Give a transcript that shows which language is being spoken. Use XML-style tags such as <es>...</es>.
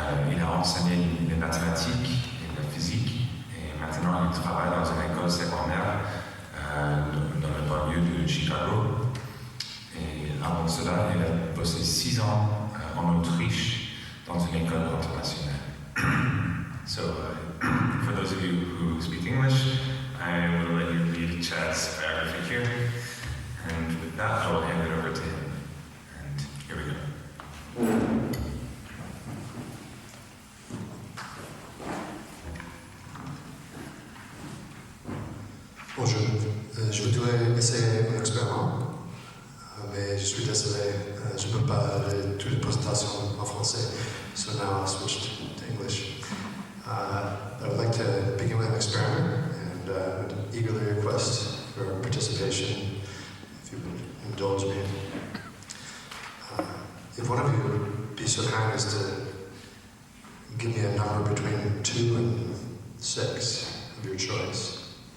<fr>Il a enseigné les mathématiques et la physique, et maintenant il travaille dans une école secondaire dans le banlieue de Chicago. Et avant cela, il a bossé 6 ans en Autriche dans une école internationale.</fr> <en>So, for those of you who speak English, I will let you read Chad's biography here. And with that, I will hand it over to him. And here we go.</en> <fr>Bonjour, je voudrais essayer un expériment, mais je suis désolé, je ne peux pas faire toute la présentation en français,</fr> <en>so now I'll switch to English. I would like to begin with an experiment and would eagerly request your participation, if you would indulge me. If one of you would be so kind as to give me a number between 2 and 6 of your choice.</en>